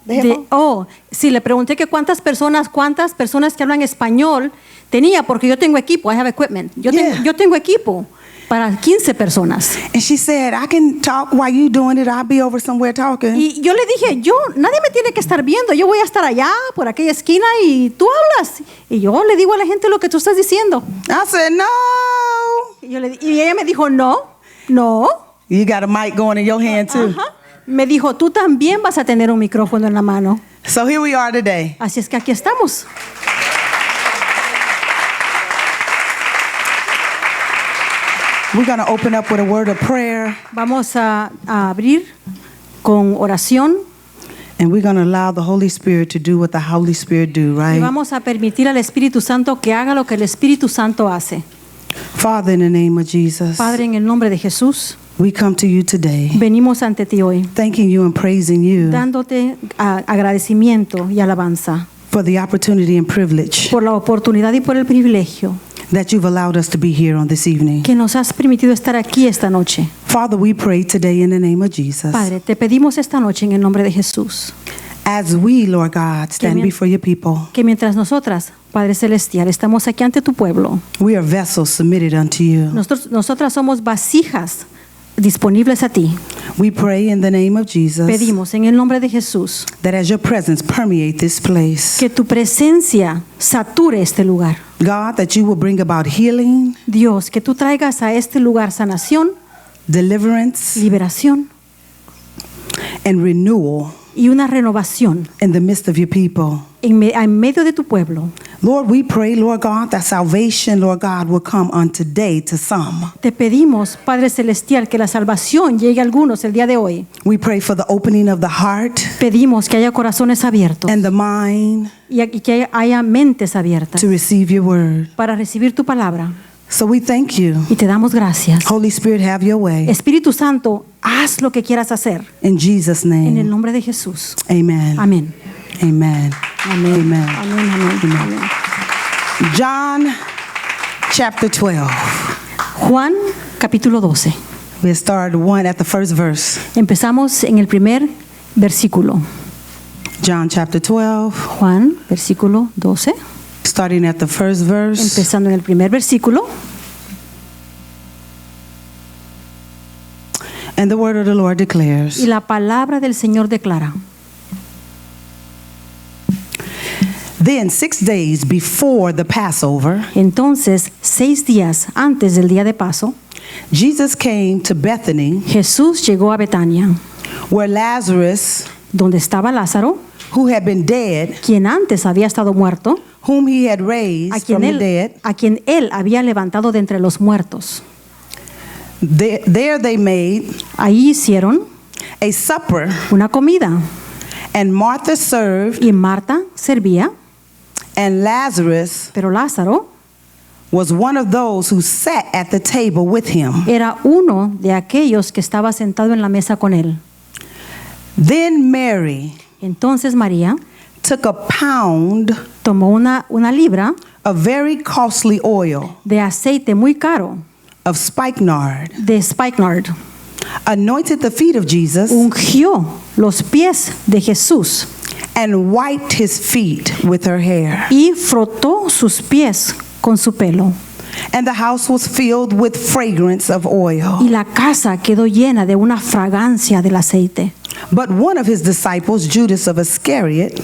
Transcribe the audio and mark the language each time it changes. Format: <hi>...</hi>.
<en>The headphone?</en> <es>Sí, le pregunté que cuántas personas que hablan español tenía, porque yo tengo equipo,</es> <en>I have equipment.</en> <es>Yo tengo equipo para 15 personas.</es> <en>And she said, I can talk while you doing it. I'll be over somewhere talking.</en> <es>Y yo le dije, nadie me tiene que estar viendo, yo voy a estar allá, por aquella esquina, y tú hablas. Y yo le digo a la gente lo que tú estás diciendo.</es> <en>I said, no.</en> <es>Y ella me dijo, no.</es> <en>You got a mic going in your hand too.</en> <es>Ajá. Me dijo, tú también vas a tener un micrófono en la mano.</es> <en>So here we are today.</en> <es>Así es que aquí estamos.</es> <en>We're going to open up with a word of prayer.</en> <es>Vamos a abrir con oración</es> <en>And we're going to allow the Holy Spirit to do what the Holy Spirit do,</en> <es>y</es> <en>right?</en> <es>vamos a permitir al Espíritu Santo que haga lo que el Espíritu Santo hace.</es> <en>Father, in the name of Jesus,</en> <es>Padre, en el nombre de Jesús,</es> <en>We come to you today,</en> <es>venimos ante ti hoy,</es> <en>thanking you and praising you</en> <es>dándote agradecimiento y alabanza</es> <en>for the opportunity and privilege</en> <es>por la oportunidad y por el privilegio</es> <en>that you've allowed us to be here on this evening.</en> <es>que nos has permitido estar aquí esta noche.</es> <en>Father, we pray today in the name of Jesus.</en> <es>Padre, te pedimos esta noche en el nombre de Jesús</es> <en>As we, Lord God, stand Amen. before your people,</en> <es>que mientras nosotras, Padre Celestial, estamos aquí ante tu pueblo,</es> <en>we are vessels submitted unto you.</en> <es>nosotras somos vasijas disponibles a ti.</es> <en>We pray in the name of Jesus</en> <es>Pedimos en el nombre de Jesús</es> <en>that as your presence permeate this place,</en> <es>que tu presencia sature este lugar.</es> <en>God, that you will bring about healing,</en> <es>Dios, que tú traigas a este lugar sanación,</es> <en>deliverance,</en> <es>liberación</es> <en>and renewal</en> <es>y una renovación</es> <en>in the midst of your people.</en> <es>en medio de tu pueblo.</es> <en>Lord, we pray, Lord God, that salvation, Lord God, will come on today to some.</en> <es>Te pedimos, Padre Celestial, que la salvación llegue a algunos el día de hoy.</es> <en>We pray for the opening of the heart</en> <es>Pedimos que haya corazones abiertos</es> <en>and the mind</en> <es>y que haya mentes abiertas</es> <en>to receive your word.</en> <es>para recibir tu palabra.</es> <en>So we thank you.</en> <es>Y te damos gracias.</es> <en>Holy Spirit, have your way.</en> <es>Espíritu Santo, haz lo que quieras hacer.</es> <en>In Jesus'</en> <es>En el</es> <en>name,</en> <es>nombre de Jesús.</es> <en>amen.</en> <es>Amén.</es> <en>Amen.</en> <es>Amén.</es> <en>Amen.</en> <es>Amén. Amén. Amén.</es> <en>John chapter 12.</en> <es>Juan capítulo 12.</es> <en>We'll start at the first verse.</en> <es>Empezamos en el primer versículo.</es> <en>John chapter 12,</en> <es>Juan, versículo 12.</es> <en>starting at the first verse.</en> <es>Empezando en el primer versículo.</es> <en>And the word of the Lord declares,</en> <es>Y la palabra del Señor declara.</es> <en>Then 6 days before the Passover,</en> <es>Entonces, 6 días antes del día de Paso,</es> <en>Jesus came to Bethany,</en> <es>Jesús llegó a Betania,</es> <en>where Lazarus,</en> <es>donde estaba Lázaro,</es> <en>who had been dead,</en> <es>quien antes había estado muerto,</es> <en>whom he had raised from the dead,</en> <es>a quien él había levantado de entre los muertos.</es> <en>there they made</en> <es>Ahí hicieron</es> <en>a supper,</en> <es>una comida</es> <en>and Martha served,</en> <es>y Marta servía,</es> <en>and Lazarus</en> <es>pero Lázaro</es> <en>was one of those who sat at the table with him.</en> <es>era uno de aquellos que estaba sentado en la mesa con él.</es> <en>Then Mary</en> <es>Entonces María</es> <en>took a pound</en> <es>tomó una libra</es> <en>of very costly oil</en> <es>de aceite muy caro,</es> <en>of spikenard,</en> <es>de spikenard,</es> <en>anointed the feet of Jesus,</en> <es>ungió los pies de Jesús</es> <en>and wiped his feet with her hair.</en> <es>y frotó sus pies con su pelo.</es> <en>And the house was filled with fragrance of oil.</en> <es>Y la casa quedó llena de una fragancia del aceite.</es> <en>But one of his disciples, Judas of Iscariot,</en>